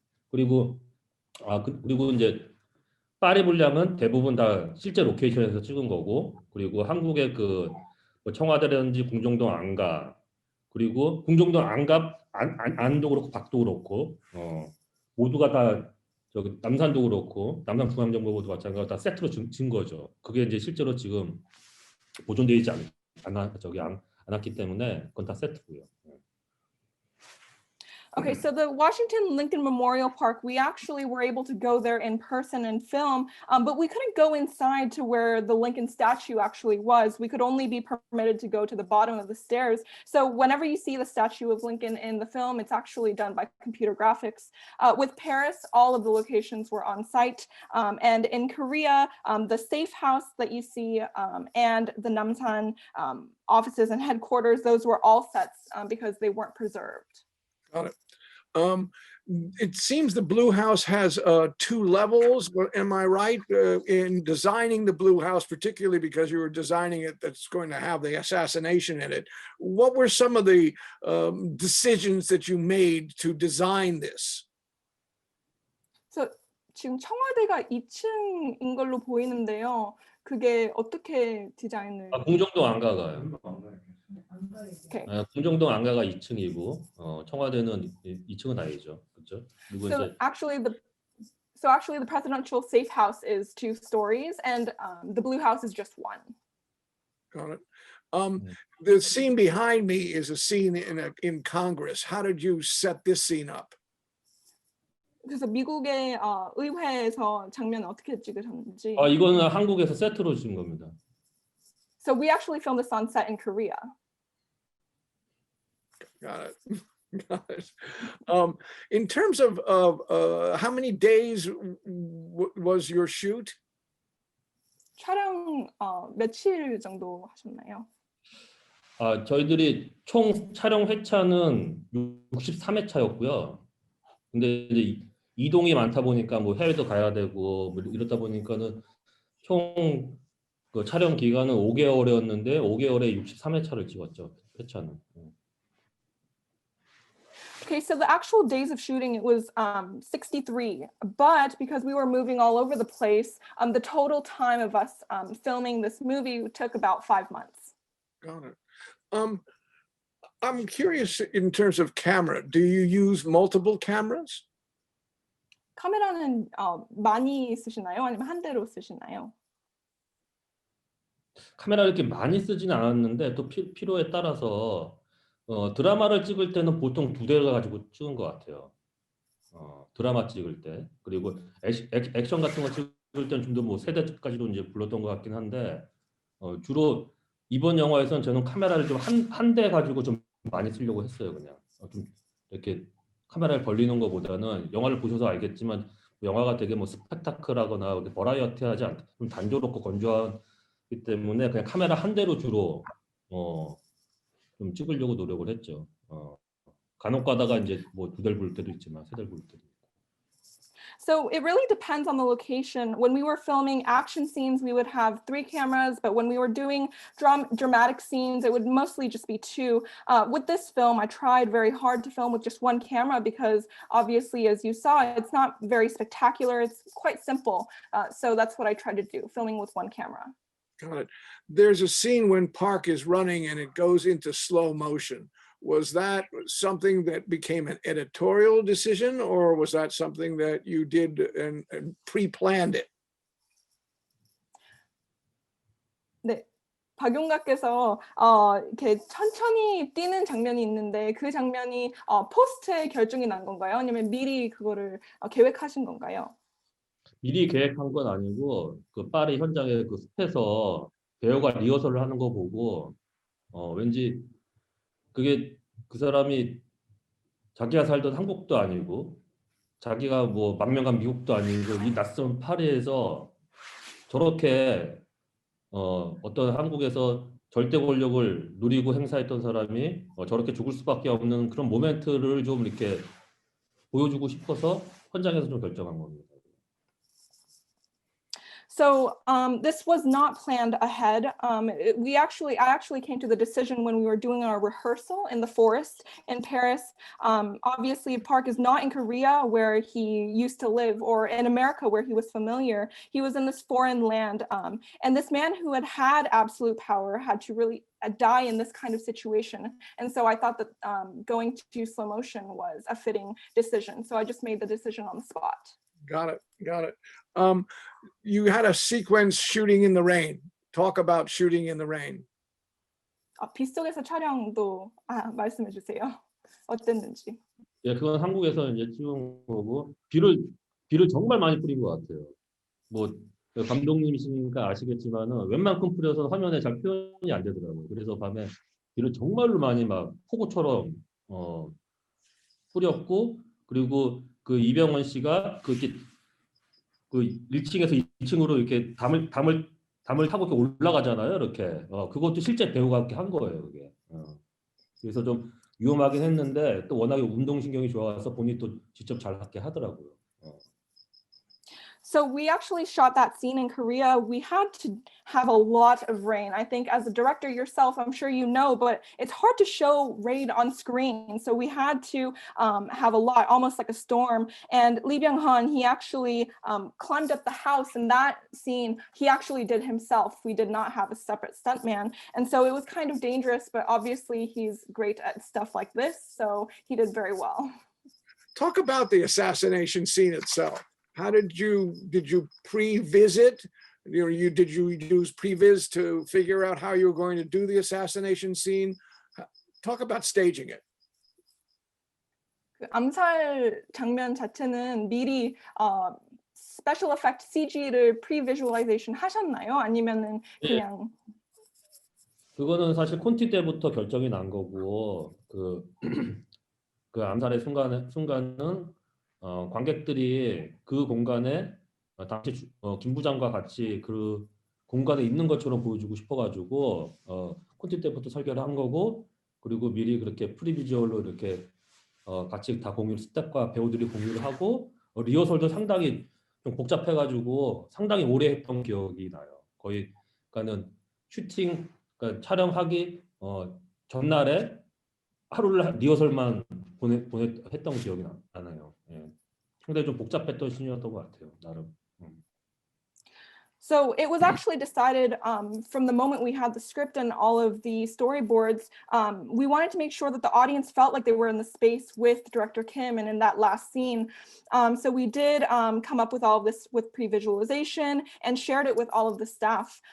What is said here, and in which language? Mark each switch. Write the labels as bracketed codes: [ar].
[ko] 그리고 그리고 이제 파리 분량은 대부분 다 실제 로케이션에서 찍은 거고, 그리고 한국의 뭐 청와대라든지 궁정동 안가, 그리고 궁정동 안가 안도 그렇고 밖도 그렇고, 모두가 다 저기 남산도 그렇고 남산중앙정보부도 마찬가지로 다 세트로 진 거죠. 그게 이제 실제로 지금 보존되어 있지 않았기 때문에 그건 다 세트고요. [en] Okay, so the Washington Lincoln Memorial Park, we actually were able to go there in person and film, but we couldn't go inside to where the Lincoln statue actually was. We could only be permitted to go to the bottom of the stairs. So whenever you see the statue of Lincoln in the film, it's actually done by computer graphics. With Paris, all of the locations were on site. And in Korea, the safe house that you see and the Namsan offices and headquarters, those were all sets because they weren't preserved. Got it. It seems the Blue House has 2 levels. Am I right in designing the Blue House, particularly because you were designing it that's going to have the assassination in it? What were some of the decisions that you made to design this? So [ko] 지금 청와대가 2층인 걸로 보이는데요. 그게 어떻게 디자인을? 궁정동 안가가요. [en] Okay. [ko] 궁정동 안가가 2층이고 청와대는 2층은 아니죠, 그렇죠? 그리고 [en] So [ko] 이제 [en] actually the presidential safe house is 2 stories, and the Blue House is just 1. Got it. The scene behind me is a scene in Congress. How did you set this scene up? [ko] 그래서 미국의 의회에서 장면 어떻게 찍으셨는지. 이거는 한국에서 세트로 찍은 겁니다. [en] So we actually filmed this on set in Korea. Got it. Got it. In terms of how many days was your shoot? [ko] 촬영 며칠 정도 하셨나요? 저희들이 총 촬영 회차는 63회차였고요. 근데 이제 이동이 많다 보니까 뭐 해외도 가야 되고 뭐 이렇다 보니까는 총 그 촬영 기간은 5개월이었는데 5개월에 63회차를 찍었죠. 회차는. [en] Okay, so the actual days of shooting, it was 63, but because we were moving all over the place, the total time of us filming this movie took about 5 months. Got it. I'm curious in terms of camera. Do you use multiple cameras? [ko] 카메라는 많이 쓰시나요? 아니면 한 대로 쓰시나요? 카메라를 이렇게 많이 쓰지는 않았는데 또 필요에 따라서 드라마를 찍을 때는 보통 2대를 가지고 찍은 것 같아요. 드라마 찍을 때. 그리고 액션 같은 거 찍을 때는 좀 더 뭐 3대까지도 이제 불렀던 것 같긴 한데 주로 이번 영화에서는 저는 카메라를 좀 한 대 가지고 좀 많이 쓰려고 했어요. 그냥 좀 이렇게 카메라를 벌리는 것보다는 영화를 보셔서 알겠지만 영화가 되게 뭐 스펙타클하거나 버라이어티하지 않다, 좀 단조롭고 건조하기 때문에 그냥 카메라 한 대로 주로 좀 찍으려고 노력을 했죠. 간혹 가다가 이제 뭐 2대를 부를 때도 있지만 3대를 부를 때도 있고. [en] So it really depends on the location. When we were filming action scenes, we would have 3 cameras, but when we were doing dramatic scenes, it would mostly just be 2. With this film, I tried very hard to film with just 1 camera because obviously, as you saw, it's not very spectacular. It's quite simple. So that's what I tried to do, filming with 1 camera. Got it. There's a scene when Park is running and it goes into slow motion. Was that something that became an editorial decision, or was that something that you did and pre-planned it? [ko] 네. 박용가께서 이렇게 천천히 뛰는 장면이 있는데 그 장면이 포스트에 결정이 난 건가요? 아니면 미리 그거를 계획하신 건가요? 미리 계획한 건 아니고 그 파리 현장에 그 숲에서 배우가 리허설을 하는 거 보고 왠지 그게 그 사람이 자기가 살던 한국도 아니고 자기가 뭐 망명한 미국도 아니고 이 낯선 파리에서 저렇게 어떤 한국에서 절대 권력을 누리고 행사했던 사람이 저렇게 죽을 수밖에 없는 그런 모멘트를 좀 이렇게 보여주고 싶어서 현장에서 좀 결정한 겁니다. [en] So this was not planned ahead. I actually came to the decision when we were doing our rehearsal in the forest in Paris. Obviously, Park is not in Korea where he used to live or in America where he was familiar. He was in this foreign land. And this man who had absolute power had to really die in this kind of situation. And so I thought that going to slow motion was a fitting decision. So I just made the decision on the spot. Got it. Got it. You had a sequence shooting in the rain. Talk about shooting in the rain. [ko] 빗속에서 촬영도 말씀해 주세요. 어땠는지. 예, 그건 한국에서 이제 찍은 거고 비를 정말 많이 뿌린 것 같아요. 뭐 감독님이시니까 아시겠지만은 웬만큼 뿌려서 화면에 잘 표현이 안 되더라고요. 그래서 밤에 비를 정말로 많이 막 폭우처럼 뿌렸고 그리고 그 이병헌 씨가 그렇게 그 1층에서 2층으로 이렇게 담을 타고 이렇게 올라가잖아요. 이렇게 그것도 실제 배우가 이렇게 한 거예요. 그게 그래서 좀 위험하긴 했는데 또 워낙에 운동신경이 좋아서 본인이 또 직접 잘 하게 하더라고요. [en] So we actually shot that scene in Korea. We had to have a lot of rain. I think as a director yourself, I'm sure you know, but it's hard to show rain on screen. So we had to have a lot, almost like a storm. And Lee Byung-hun, he actually climbed up the house. And that scene, he actually did himself. We did not have a separate stuntman. And so it was kind of dangerous, but obviously he's great at stuff like this. So he did very well. Talk about the assassination scene itself. How did you pre-visit? Did you use previs to figure out how you were going to do the assassination scene? Talk about staging it. [ko] 그 암살 장면 자체는 미리 special effect CG를 pre-visualization 하셨나요? 아니면은 그냥 그거는 사실 콘티 때부터 결정이 난 거고 그 암살의 순간은 관객들이 그 공간에 당시 김 부장과 같이 그 공간에 있는 것처럼 보여주고 싶어가지고 콘티 때부터 설계를 한 거고 그리고 미리 그렇게 프리비주얼로 이렇게 같이 다 스태프과 배우들이 공유를 하고 리허설도 상당히 좀 복잡해가지고 상당히 오래 했던 기억이 나요. 거의 그러니까는 슈팅 그러니까 촬영하기 전날에 하루를 리허설만 했던 기억이 나요. 예. 상당히 좀 복잡했던 신이었던 것 같아요. 나름. [en] So it was actually decided from the moment we had the script and all of the storyboards, we wanted to make sure that the audience felt like they were in the space with Director Kim and in that last scene. So we did come up with all of this with pre-visualization and shared it with all of the staff.